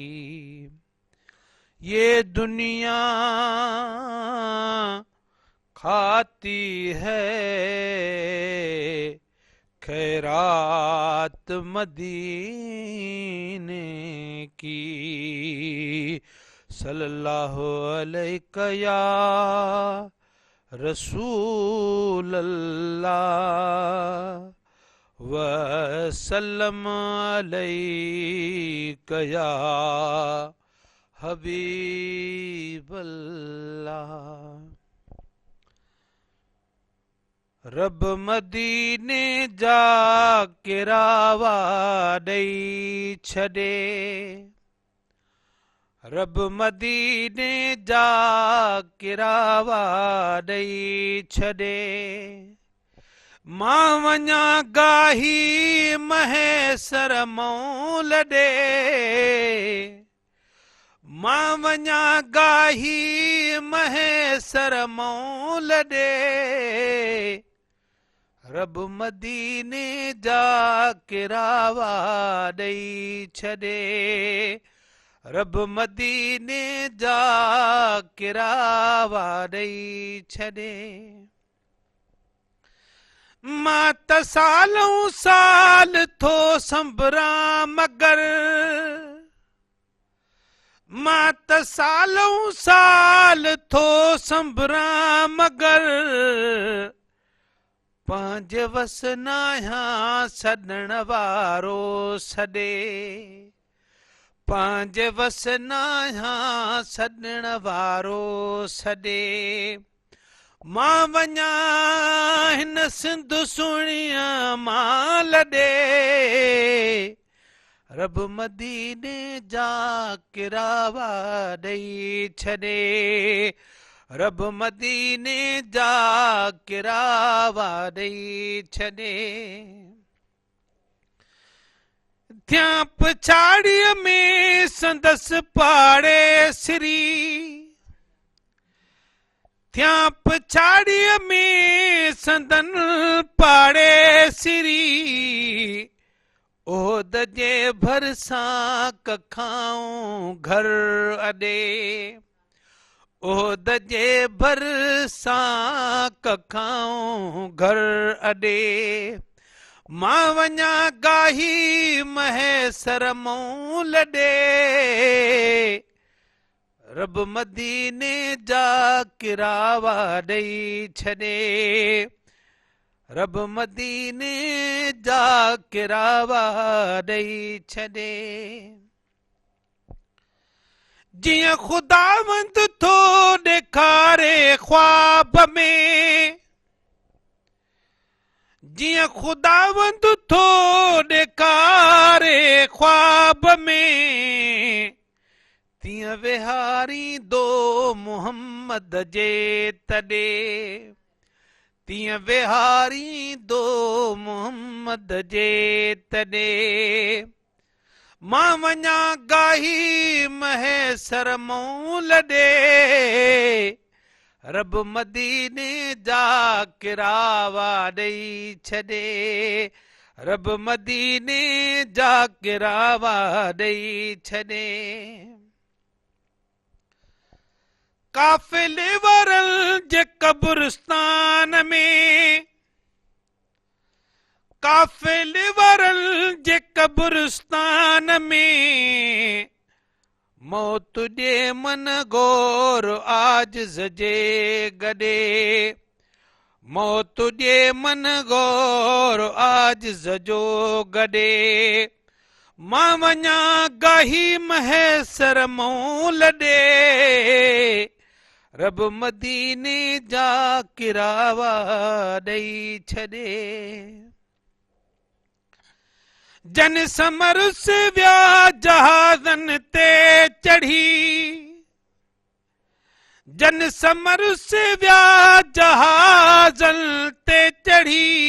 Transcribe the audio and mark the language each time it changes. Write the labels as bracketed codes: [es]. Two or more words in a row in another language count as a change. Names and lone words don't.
[ur] یہ دنیا کھاتی ہے خیرات مدینے کی. [ar] صلى الله عليك يا رسول الله وسلم عليك يا حبيب الله. [sd] रब मदीने जाके रावा ॾेई छॾे, रब मदीने जाके रावा ॾेई छॾे। मां वञा गाही महेसर मौल ॾे, मां वञा गाही महेसर मौल ॾे। रब मदीने जाके रावा ॾेई छॾे, रब मदीने जाके रावा ॾेई छॾे। मां त सालों साल थो संभरां मगर, मां त सालों साल थो संभरां मगर। पंहिंजे वस नाहियां सॾण वारो सॾे, पंहिंजे वस नाहियां सॾण वारो सॾे। मां वञा हिन सिंध सुहिणीअ माल ॾे, रब मदीने जाके रावा ॾेई छॾे, रब मदीने जाके रावा ॾेई छॾे। थियां पछाड़ीअ में संदसि पाड़े सिरी, थियां पछाड़ीअ में संदन पाड़े सिरी। ओद जे भरसां कखाऊं घर अॾे, ओद जे भरसां कखाऊं घर अॾे। मां वञा गाही महेसर मौल ॾे, रब मदीने जाके रावा ॾेई छॾे, रब मदीने जाके रावा ॾेई छॾे। जियां खुदावंद थो ॾेखारे ख्वाब में, जियां खुदावंद थो ॾेखारे ख्वाब में। तीअं विहारींदो मुहम्मद जे तॾे, तीअं विहारींदो मुहम्मद जे तॾे। मां वञा गाही महेसर मौल ॾे, रब मदीने जाके रावा ॾेई छॾे, रब मदीने जाके रावा ॾेई छॾे। काफ़िले वारनि जे कब्रिस्तान में, काफ़िले वारनि जे कब्रिस्तान में। मौत जे मन गोर आजिज़ जे गॾे, मौत जे मन गोर आजिज़ जो गॾे। मां वञा गाही महेसर मौल ॾे, रब मदीने जाके रावा ॾेई छॾे। जन समरुस विया जहाज़नि ते चढ़ी, जन समरुस विया जहाज़नि ते चढ़ी।